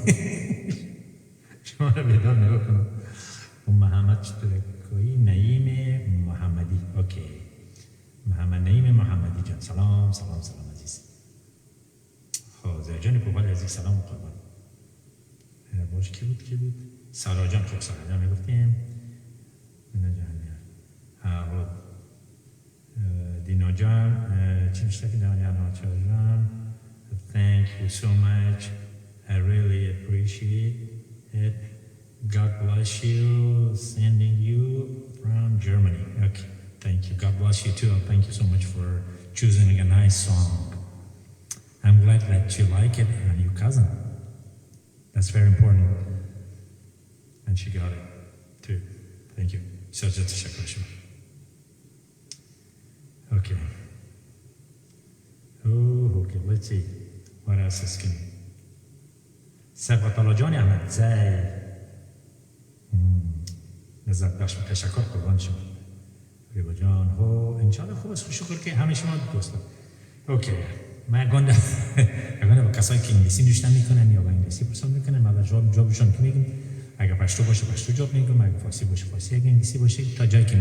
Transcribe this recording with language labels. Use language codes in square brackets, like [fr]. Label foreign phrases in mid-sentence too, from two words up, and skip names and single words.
[fa] شما را بیدار نگاه کنم محمد چطوره کوئی نعیم محمدی اوکی محمد نعیم محمدی جان سلام عزیز خب جان پوپال عزیز سلام قربان باش کی بود سارا جان خب سارا جان میگفتیم دینا جان چی میشه که دانیال ناچار جان [en] thank you so much I really appreciate it God bless you sending you from Germany okay thank you God bless you too thank you so much for choosing a nice song I'm glad that you like it and your cousin that's very important and she got it too thank you سجاد [fa] تشکر شما [en] okay okay let's see what else is coming سبقت الله جان احمدزی [fa] لذت بخش تشکر قربان شما ریبا جان هو انشاءالله خوب است شکر که همه شما دوستان اوکی من گنده با کسایی که انگلیسی نوشتن میکنن یا با انگلیسی پرسان میکنن من جوابشون که میگم اگه پشتو باشه پشتو جواب میگم اگه فارسی باشه فارسی اگه انگلیسی باشه تا جایی که